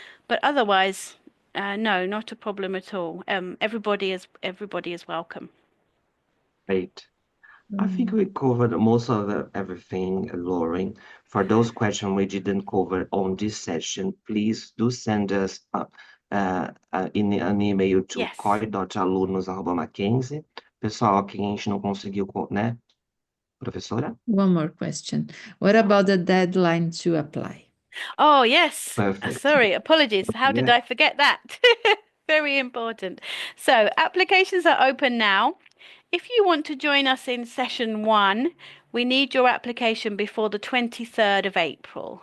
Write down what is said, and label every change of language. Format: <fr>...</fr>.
<en>But otherwise, no, not a problem at all. Everybody is welcome. rate? I think Mm. we covered most of everything, Lauren. For those questions we didn't cover on this session, please do send us in an email to Yes. coi.alunos@mackenzie.</en> <pt>Pessoal, que a gente não conseguiu, né, professora?</pt> <en>One more question. What about the deadline to apply? Oh, yes. Perfect. Sorry, apologies. How did Yeah. I forget that? Very important. So, applications are open now. If you want to join us in session one, we need your application before the 23rd of April.</en>